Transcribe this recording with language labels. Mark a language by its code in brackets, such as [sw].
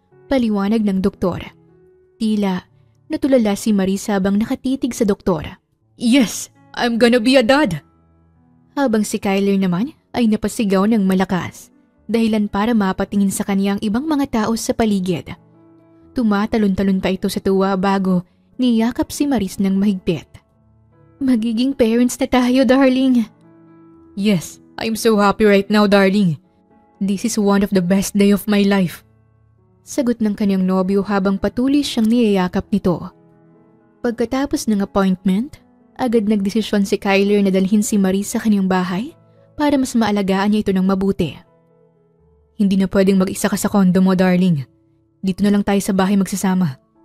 [tl] Paliwanag ng doktor. Tila, natulala si Maris habang nakatitig sa doktor. [en] Yes, I'm gonna be a dad! [tl] Habang si Kyler naman ay napasigaw ng malakas, dahilan para mapatingin sa kanya ang ibang mga tao sa paligid. Tumatalon-talon pa ito sa tuwa bago niyakap si Maris ng mahigpit. Magiging parents na tayo, [en] darling. Yes, I'm so happy right now, darling. This is one of the best day of my life. [tl] Sagot ng kanyang nobyo habang patuloy siyang niyayakap nito. Pagkatapos ng appointment, agad nagdesisyon si Kyler na dalhin si Maris sa kanyang bahay para mas maalagaan niya ito ng mabuti. Hindi na pwedeng mag-isa ka sa kondo mo, darling. Dito na lang tayo sa bahay magsasama.